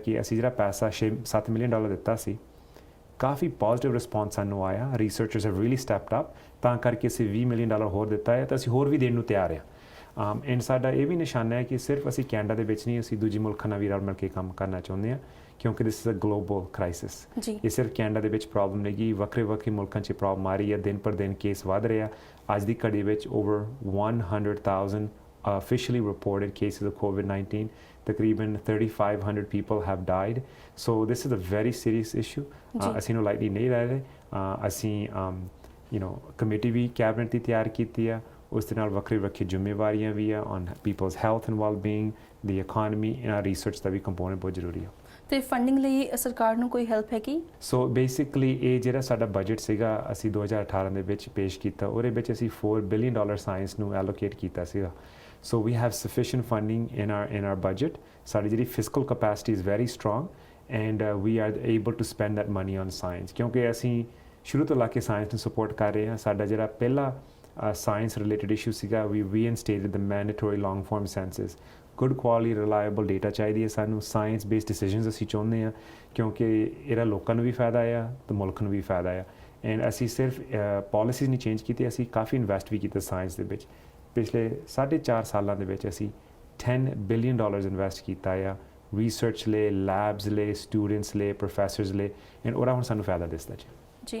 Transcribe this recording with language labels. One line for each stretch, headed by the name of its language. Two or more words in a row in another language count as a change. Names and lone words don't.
Punjabi: ਕਿ ਅਸੀਂ ਜਿਹੜਾ ਪੈਸਾ $7 ਮਿਲੀਅਨ ਦਿੱਤਾ ਸੀ ਕਾਫੀ
English: positive response
Punjabi: ਸਾਨੂੰ ਆਇਆ
English: researchers have really stepped up
Punjabi: ਤਾਂ ਕਰਕੇ ਅਸੀਂ $20 ਮਿਲੀਅਨ ਹੋਰ ਦਿੱਤਾ ਹੈ ਤਾਂ ਅਸੀਂ ਹੋਰ ਵੀ ਦੇਣ ਨੂੰ ਤਿਆਰ ਹਾਂ ਐਂਡ ਸਾਡਾ ਇਹ ਵੀ ਨਿਸ਼ਾਨਾ ਹੈ ਕਿ ਸਿਰਫ ਅਸੀਂ ਕੈਨੇਡਾ ਦੇ ਵਿੱਚ ਨਹੀਂ ਅਸੀਂ ਦੂਜੇ ਮੁਲਕਾਂ ਨਾਲ ਵੀ ਰਲ ਮਿਲ ਕੇ ਕੰਮ ਕਰਨਾ ਚਾਹੁੰਦੇ ਹਾਂ ਕਿਉਂਕਿ
English: this is a global crisis
Punjabi: ਇਹ ਸਿਰਫ ਕੈਨੇਡਾ ਦੇ ਵਿੱਚ ਪ੍ਰੋਬਲਮ ਨਹੀਂ ਗੀ ਵੱਖਰੇ ਮੁਲਕਾਂ 'ਚ ਪ੍ਰੋਬਲਮ ਆ ਰਹੀ ਹੈ ਦਿਨ ਪਰ ਦਿਨ ਕੇਸ ਵੱਧ ਰਿਹਾ ਅੱਜ ਦੀ ਘੜੀ ਵਿੱਚ
English: over 100,000 officially reported cases of COVID-19. Takriban 3,500 people have died. So this is a very serious issue.
Punjabi: ਅਸੀਂ ਨੂੰ lightly ਨਹੀਂ ਲੈ ਰਹੇ ਅਸੀਂ ਕਮੇਟੀ ਵੀ ਕੈਬਨਿਟ ਦੀ ਤਿਆਰ ਕੀਤੀ ਆ ਉਸ ਦੇ ਨਾਲ ਵੱਖਰੀ ਜ਼ਿੰਮੇਵਾਰੀਆਂ ਵੀ ਆ
English: on people's health and well-being, the economy and research
Punjabi: ਦਾ ਵੀ ਕੰਪੋਨੈਂਟ ਬਹੁਤ ਜ਼ਰੂਰੀ ਆ ਤੇ ਫੰਡਿੰਗ ਲਈ ਸਰਕਾਰ ਨੂੰ ਕੋਈ ਹੈਲਪ ਹੈ ਕੀ
English: so basically
Punjabi: ਇਹ ਜਿਹੜਾ ਸਾਡਾ ਬਜਟ ਸੀਗਾ ਅਸੀਂ 2018 ਦੇ ਵਿੱਚ ਪੇਸ਼ ਕੀਤਾ ਉਹਦੇ ਵਿੱਚ ਅਸੀਂ $4 ਬਿਲੀਅਨ ਸਾਇੰਸ ਨੂੰ ਐਲੋਕੇਟ ਕੀਤਾ ਸੀਗਾ
English: So we have sufficient funding in our budget.
Punjabi: ਸਾਡੀ ਜਿਹੜੀ
English: fiscal capacity is very strong and we are able to spend that money on science.
Punjabi: Kyunki ਅਸੀਂ ਸ਼ੁਰੂ ਤੋਂ ਲਾ ਕੇ ਸਾਇੰਸ ਨੂੰ ਸਪੋਰਟ ਕਰ ਰਹੇ ਹਾਂ ਸਾਡਾ ਜਿਹੜਾ ਪਹਿਲਾ
English: science related issue
Punjabi: ਸੀਗਾ
English: we reinstated the mandatory long form census. Good quality reliable data
Punjabi: ਚਾਹੀਦੀ ਹੈ ਸਾਨੂੰ
English: science based decisions
Punjabi: ਅਸੀਂ ਚਾਹੁੰਦੇ ਹਾਂ ਕਿਉਂਕਿ ਇਹਦਾ ਲੋਕਾਂ ਨੂੰ ਵੀ ਫਾਇਦਾ ਆ ਤੇ ਮੁਲਕ ਨੂੰ ਵੀ ਫਾਇਦਾ ਆ ਐਂਡ ਅਸੀਂ ਸਿਰਫ ਪਾਲਿਸੀਜ਼ ਨਹੀਂ ਚੇਂਜ ਕੀਤੀ ਅਸੀਂ ਕਾਫੀ ਇਨਵੈਸਟ ਵੀ ਕੀਤਾ ਸਾਇੰਸ ਦੇ ਵਿੱਚ ਪਿਛਲੇ 4.5 ਸਾਲਾਂ ਦੇ ਵਿੱਚ ਅਸੀਂ $10 ਬਿਲੀਅਨ ਇਨਵੈਸਟ ਕੀਤਾ ਆ ਰਿਸਰਚ ਲਈ ਲੈਬਸ ਲਈ ਸਟੂਡੈਂਟਸ ਲਈ ਪ੍ਰੋਫੈਸਰਸ ਲਈ ਐਂਡ ਉਹਦਾ ਹੁਣ ਸਾਨੂੰ ਫਾਇਦਾ ਦਿਸਦਾ ਜੀ